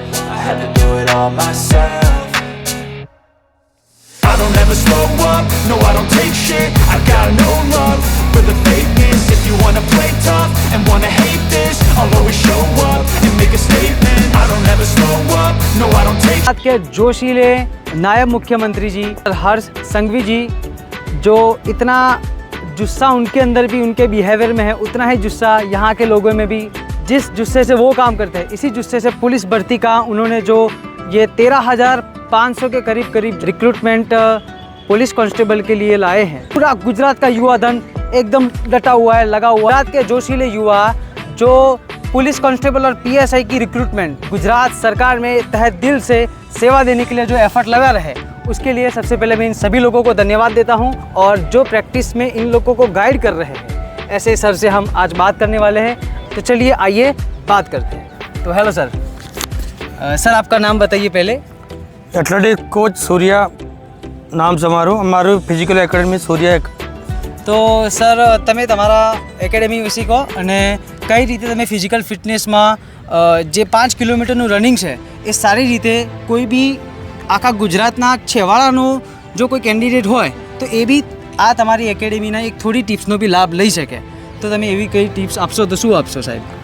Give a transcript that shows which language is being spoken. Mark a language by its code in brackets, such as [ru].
[en] I had to do it all myself. I don't ever slow up, no I don't take shit. I got no love for the fakeness. If you wanna play tough and wanna hate this, I'll always show up and make a statement. I don't ever slow up, no I don't take [hi] Gujarat के जोशीले नायब मुख्यमंत्री जी हर्ष संघवी जी, जो इतना जुस्सा उनके अंदर भी उनके बिहेवियर में है, उतना ही जुस्सा यहाँ के लोगों में भी। जिस जुस्से से वो काम करते हैं, इसी जुस्से से पुलिस भर्ती का उन्होंने जो ये 13,500 के करीब रिक्रूटमेंट पुलिस कांस्टेबल के लिए लाए हैं। पूरा गुजरात का युवा धन एकदम डटा हुआ है, लगा हुआ। गुजरात के जोशीले युवा जो पुलिस कांस्टेबल और PSI की रिक्रूटमेंट गुजरात सरकार में तहे दिल से सेवा देने के लिए जो एफर्ट लगा रहे, उसके लिए सबसे पहले मैं इन सभी लोगों को धन्यवाद देता हूं। और जो प्रैक्टिस में इन लोगों को गाइड कर रहे हैं, ऐसे सर से हम आज बात करने वाले हैं। तो चलिए आइए बात करते हैं। तो हेलो सर, सर आपका नाम बताइए पहले। [gu] एथलेटिक कोच सूर्या नाम છે અમારું ફિઝિકલ એકેડમી સૂર્યા એક। તો સર તમે તમારા એકેડેમી વિશે કહો, અને કઈ રીતે તમે ફિઝિકલ ફિટનેસમાં જે 5 કિલોમીટરનું રનિંગ છે એ સારી રીતે કોઈ બી આખા ગુજરાતના છેવાડાનો જો કોઈ કેન્ડિડેટ હોય તો એ બી આ તમારી એકેડેમીના એક થોડી ટિપ્સનો બી લાભ લઈ શકે, તો તમે એવી કઈ ટિપ્સ આપશો તો શું આપશો સાહેબ?